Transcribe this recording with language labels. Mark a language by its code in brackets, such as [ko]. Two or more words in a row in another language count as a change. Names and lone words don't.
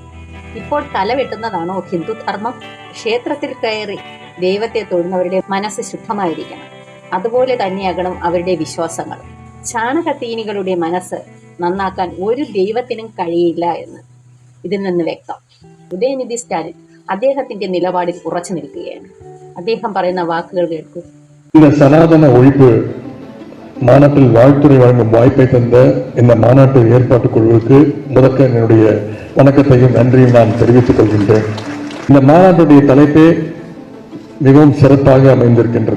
[ml] ഇപ്പോൾ തല വെട്ടുന്നതാണോ ഹിന്ദു ധർമ്മം? ക്ഷേത്രത്തിൽ കയറി ദൈവത്തെ തൊഴുന്നവരുടെ മനസ്സ് ശുദ്ധമായിരിക്കണം. അതുപോലെ തന്നെയാകണം അവരുടെ വിശ്വാസങ്ങൾ. ചാണകത്തീനികളുടെ മനസ്സ് നന്നാക്കാൻ ഒരു ദൈവത്തിനും കഴിയില്ല എന്ന് ഇതിൽ നിന്ന് വ്യക്തം. ഉദയനിധി സ്റ്റാലിൻ അദ്ദേഹത്തിന്റെ നിലപാടിൽ ഉറച്ചു നിൽക്കുകയാണ്. അദ്ദേഹം പറയുന്ന വാക്കുകൾ കേൾക്കൂ. [ta] இந்த சனாதன ஒழிப்பு மாநாட்டில் வாழ்த்துறை வழங்கும் வாய்ப்பை தந்த இந்த மாநாட்டு ஏற்பாட்டுக் குழுவுக்கு முதற்க என்னுடைய வணக்கத்தையும் நன்றியும் நான் தெரிவித்துக் கொள்கின்றேன். இந்த மாநாட்டுடைய தலைப்பே மிகவும் சிறப்பாக அமைந்திருக்கின்றது.